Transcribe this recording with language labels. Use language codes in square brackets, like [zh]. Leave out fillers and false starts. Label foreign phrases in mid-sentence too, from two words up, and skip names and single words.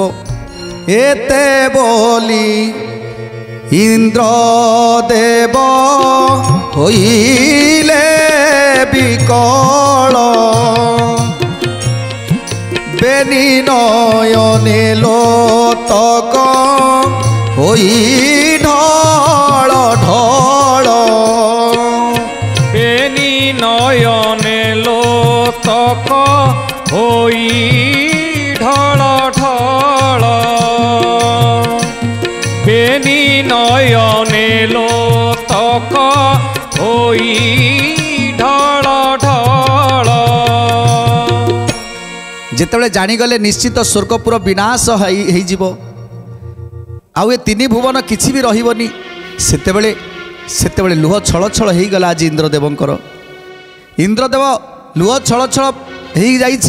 [or] ଏତେ ବୋଲି ଇନ୍ଦ୍ରଦେବ ହୋଇଲେ ବିକଳ, ବେନି ନୟନେ ଲୋତକ ହୋଇ ଢଳ ଢଳ। ବେନି ନୟନେ ଲୋତକ ହୋଇ ଢଳ ଢଳ, ବେନି ନୟନେ ଲୋତକ ହୋଇ ଢଳ ଢଳ। ଯେତେବେଳେ ଜାଣିଗଲେ ନିଶ୍ଚିତ ସ୍ୱର୍ଗପୁର ବିନାଶ ହେଇଯିବ, ଆଉ ଏ ତିନି ଭୁବନ କିଛି ବି ରହିବନି, ସେତେବେଳେ ଲୁହ ଛଳ ଛଳ ହେଇଗଲା ଆଜି ଇନ୍ଦ୍ରଦେବଙ୍କର। ଇନ୍ଦ୍ରଦେବ ଲୁହ ଛଳ ଛଳ ହେଇଯାଇଛି।